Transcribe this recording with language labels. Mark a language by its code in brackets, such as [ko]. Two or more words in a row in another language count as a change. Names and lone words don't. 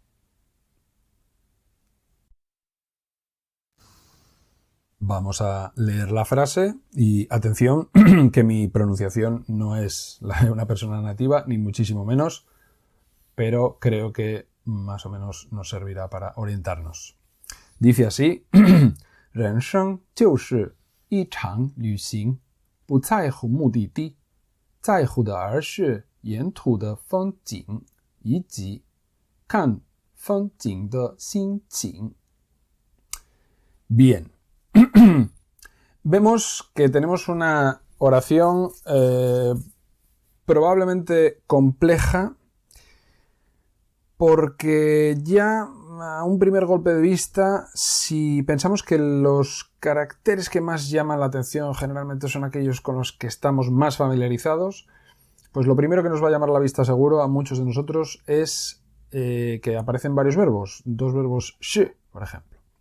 [es] Vamos a leer la frase y atención que mi pronunciación no es la de una persona nativa, ni muchísimo menos, pero creo que más o menos nos servirá para orientarnos. Dice así, [zh] 人生就是一场旅行，不在乎目的地，在乎的而是沿途的风景，以及看风景的心情。Bien. [es] Vemos que tenemos una oración probablemente compleja porque ya a un primer golpe de vista, si pensamos que los caracteres que más llaman la atención generalmente son aquellos con los que estamos más familiarizados, pues lo primero que nos va a llamar la vista seguro a muchos de nosotros es que aparecen varios verbos, 2 verbos shi, por ejemplo.